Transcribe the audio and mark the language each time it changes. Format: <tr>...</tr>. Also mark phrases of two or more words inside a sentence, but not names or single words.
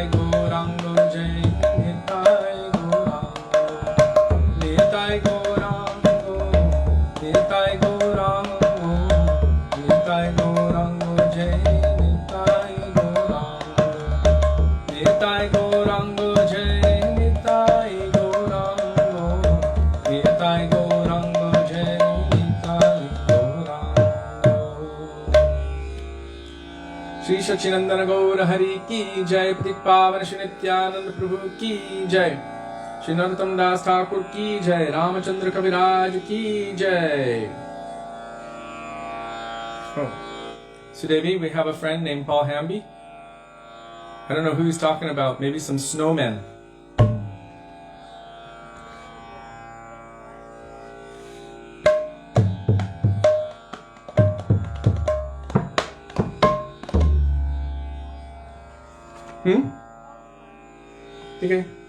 <bn>গৌরাঙ্গ জয় নিতাই গৌরাঙ্গ নিতাই গৌরাঙ্গ নিতাই গৌরাঙ্গ নিতাই গৌরাঙ্গ জয় নিতাই গৌরাঙ্গ নিতাই গৌরাঙ্গ জয় নিতাই গৌরাঙ্গ নিতাই গৌরাঙ্গ</bn> <hi>श्री सत्यव्रत गौर हरि की जय, पावन श्री नित्यानंद प्रभु की जय, श्री नरोत्तम दास ठाकुर की जय, रामचंद्र कविराज की जय. Oh.</hi> <en>Sudevi, we have a friend named Paul Hamby. I don't know who he's talking about, maybe some snowmen. Okay.</en>